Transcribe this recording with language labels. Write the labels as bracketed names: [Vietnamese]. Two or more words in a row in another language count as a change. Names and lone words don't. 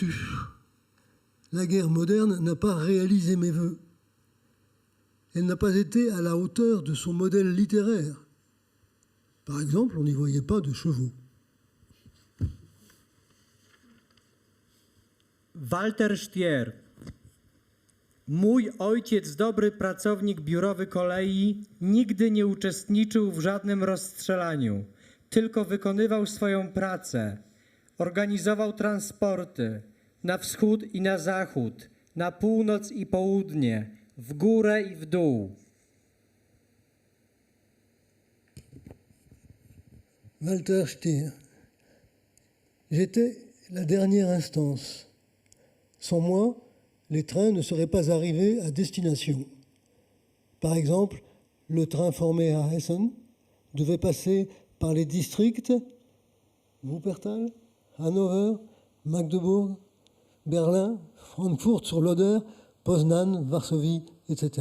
[French] La guerre moderne n'a pas réalisé mes vœux. Elle n'a pas été à la hauteur de son modèle littéraire. Par exemple, on n'y voyait pas de chevaux. Walter Stier. [Polish] Mój ojciec, dobry pracownik biurowy kolei, nigdy nie uczestniczył w żadnym rozstrzelaniu, tylko wykonywał swoją pracę. Organizował transporty na wschód i na zachód, na północ i południe, w górę i w dół. Walter Stier. [French] J'étais la dernière instance. Sans moi, les trains ne seraient pas arrivés à destination. Par exemple, le train formé à Essen devait passer par les districts Wuppertal, Hanovre, Magdebourg, Berlin, Francfort sur l'Oder, Poznan, Varsovie, etc.